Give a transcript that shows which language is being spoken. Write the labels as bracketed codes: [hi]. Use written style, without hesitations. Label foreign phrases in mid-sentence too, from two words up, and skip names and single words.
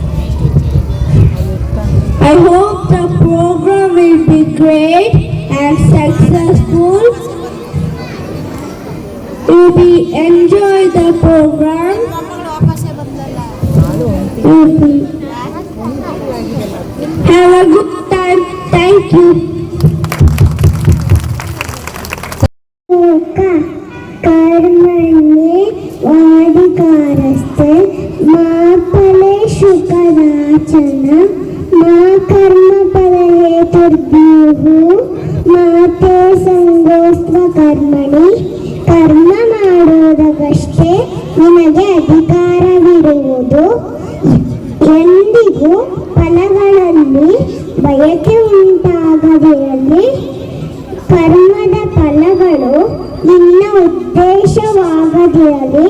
[en] I hope the program will be great and successful. We enjoy the program. Have a good time. Thank you. [sa] कर्मण्ये वादिकारस्ते मा फलेषु कदाचन मा कर्मफलहेतुर्भ्युः मा ते संगोऽस्त्व कर्मणि कर्म [kn] ಮಾಡುವುದಕ್ಕಷ್ಟೇ ನಿನಗೆ ಅಧಿಕಾರವಿರುವುದು. ಎಂದಿಗೂ ಫಲಗಳಲ್ಲಿ ಬಯಕೆ ಉಂಟಾಗದೆಯಲ್ಲಿ ಕರ್ಮದ ಫಲಗಳು ನಿನ್ನ ಉದ್ದೇಶವಾಗದಿರಲಿ.